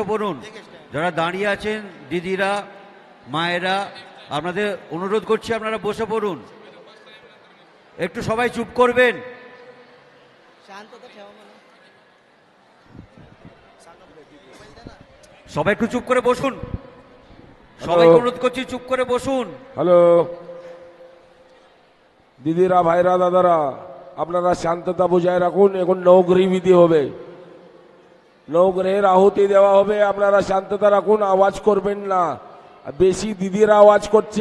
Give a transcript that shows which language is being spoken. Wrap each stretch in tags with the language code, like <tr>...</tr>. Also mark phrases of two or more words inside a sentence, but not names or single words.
<bn>পড়ুন যারা দাঁড়িয়ে আছেন দিদিরা মায়েরা আপনাদের অনুরোধ করছি আপনারা বসে পড়ুন একটু সবাই চুপ করবেন</bn> <mr>शांतता ठेवा म्हणा</mr> <bn>সবাই একটু চুপ করে বসুন সবাইকে অনুরোধ করছি চুপ করে বসুন হ্যালো দিদিরা ভাইরা দাদারা আপনারা শান্ততা বজায় রাখুন এখন নবগ্রহ বিধি হবে নবগ্রহের আহুতি দেওয়া হবে আপনারা শান্ততা রাখুন আওয়াজ করবেন না বেশি দিদিরা আওয়াজ করছে</bn>